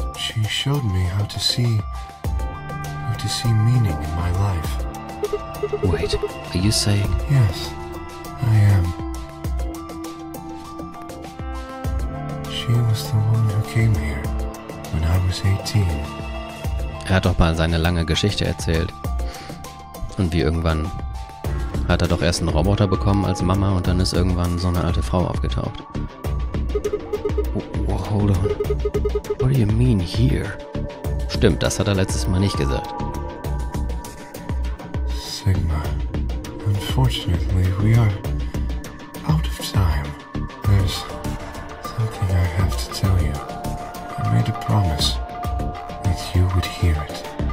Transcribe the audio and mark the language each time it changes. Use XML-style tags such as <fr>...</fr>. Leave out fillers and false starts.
<en>She showed me how to see meaning in my life. Wait, are you saying... Yes, I am. She was the woman who came here when I was 18.</en> <de>Hat doch mal seine lange Geschichte erzählt. Und wie irgendwann hat er doch erst einen Roboter bekommen als Mama und dann ist irgendwann so eine alte Frau aufgetaucht.</de> <en>Hold on. What do you mean here?</en> <de>Stimmt, das hat er letztes Mal nicht gesagt.</de> <en>Sigma, unfortunately, we are out of time. There's something I have to tell you. I made a promise that you would hear it.</en>